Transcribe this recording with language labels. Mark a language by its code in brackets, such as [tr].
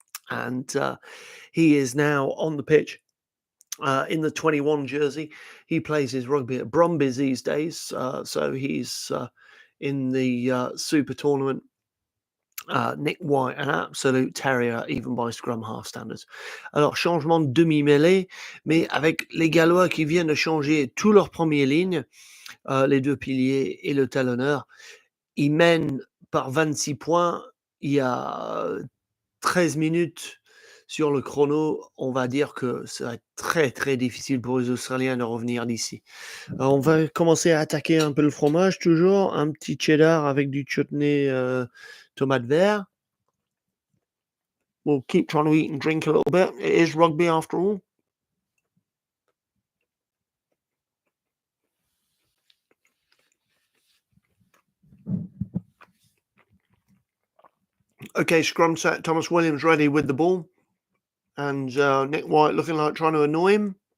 [en] And he is now on the pitch in the 21 jersey. He plays his rugby at Brumbies these days. So he's in the Super Tournament. Nick White, an absolute terrier, even by scrum half standards. [fr] Alors, changement de demi-mêlée, mais avec les Gallois qui viennent de changer tous leurs premières lignes, les deux piliers et le talonneur, ils mènent par 26 points. Il y a 13 minutes sur le chrono. On va dire que ça va être très, très difficile pour les Australiens de revenir d'ici. On va commencer à attaquer un peu le fromage, toujours. Un petit cheddar avec du chutney tomate vert. [en] We'll keep trying to eat and drink a little bit. It is rugby after all. Okay, scrum set. Thomas Williams ready with the ball. And Nick White looking like trying to annoy him.